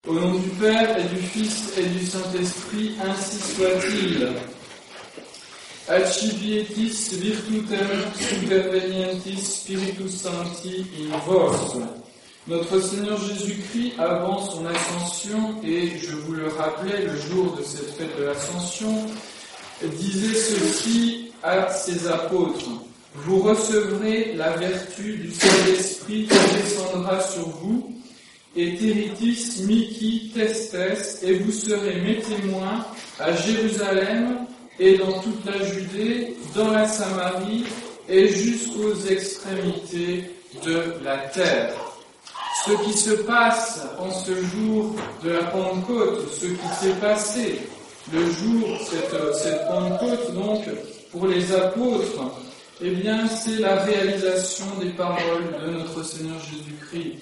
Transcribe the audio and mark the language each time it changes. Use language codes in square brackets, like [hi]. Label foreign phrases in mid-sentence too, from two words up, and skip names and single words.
[fr] Au nom du Père et du Fils et du Saint-Esprit, ainsi soit-il. [la] Accipietis virtutem supervenientis Spiritus Sancti in vos. [fr] Notre Seigneur Jésus-Christ, avant son ascension, et je vous le rappelais le jour de cette fête de l'ascension, disait ceci à ses apôtres: vous recevrez la vertu du Saint-Esprit qui descendra sur vous, [la] et teritis mihi testes, [fr] et vous serez mes témoins à Jérusalem et dans toute la Judée, dans la Samarie et jusqu'aux extrémités de la terre. Ce qui se passe en ce jour de la Pentecôte, ce qui s'est passé le jour, cette Pentecôte donc, pour les apôtres, eh bien c'est la réalisation des paroles de notre Seigneur Jésus-Christ.